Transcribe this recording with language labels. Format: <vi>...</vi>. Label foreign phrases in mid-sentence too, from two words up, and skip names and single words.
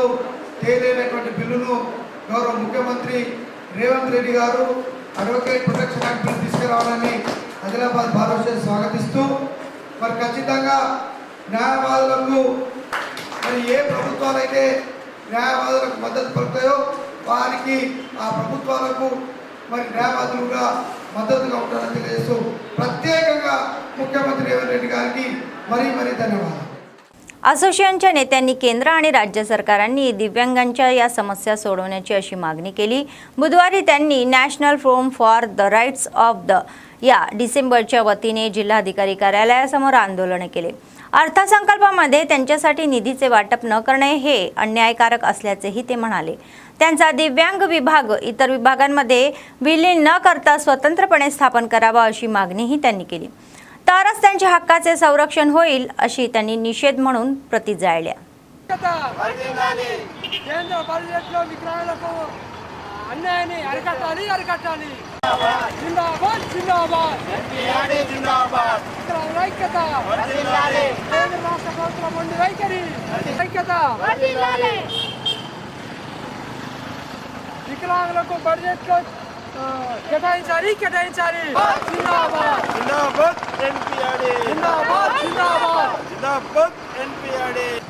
<te>తేలేనటువంటి బిల్లును గౌరవ ముఖ్యమంత్రి రేవంత్ రెడ్డి గారు అడ్వకేట్ ప్రొటెక్షన్ యాక్ట్ బిల్లు తీసుకురావాలని ఆదిలాబాద్ బార్ అసోసియేషన్ స్వాగతిస్తూ మరి ఖచ్చితంగా న్యాయవాదులకు మరి ఏ ప్రభుత్వాలైతే న్యాయవాదులకు మద్దతు పలుకుతాయో వారికి ఆ ప్రభుత్వాలకు మరి న్యాయవాదులుగా మద్దతుగా ఉంటారని తెలియజేస్తూ ప్రత్యేకంగా ముఖ్యమంత్రి రేవంత్ రెడ్డి గారికి మరీ ధన్యవాదాలు।</te> <mr>असोसिएशनच्या नेत्यांनी केंद्र आणि राज्य सरकारांनी दिव्यांगांच्या या समस्या सोडवण्याची अशी मागणी केली। बुधवारी त्यांनी नॅशनल फोरम फॉर द राईट्स ऑफ द या डिसेंबरच्या वतीने जिल्हाधिकारी कार्यालयासमोर आंदोलन केले। अर्थसंकल्पामध्ये त्यांच्यासाठी निधीचे वाटप न करणे हे अन्यायकारक असल्याचेही ते म्हणाले। त्यांचा दिव्यांग विभाग इतर विभागांमध्ये विलीन न करता स्वतंत्रपणे स्थापन करावा अशी मागणीही त्यांनी केली। तरच त्यांच्या हक्काचे संरक्षण होईल अशी त्यांनी निषेध म्हणून प्रती जाळल्या।</mr> <te>అన్యాయాన్ని అరికట్టాలి జిందాబాద్ జిందాబాద్ ఎన్టీఆర్ జిందాబాద్ ఐక్యత వర్ధిల్లాలి కేంద్ర రాష్ట్ర ప్రభుత్వం ముందు వైఖరి ఐక్యత వర్ధిల్లాలి వికలాంగులకు బడ్జెట్ లో కేటాయించాలి జిందాబాద్ జిందాబాద్ ఎన్టీఆర్ జిందాబాద్ జిందాబాద్ జిందాబాద్ ఎన్టీఆర్</te>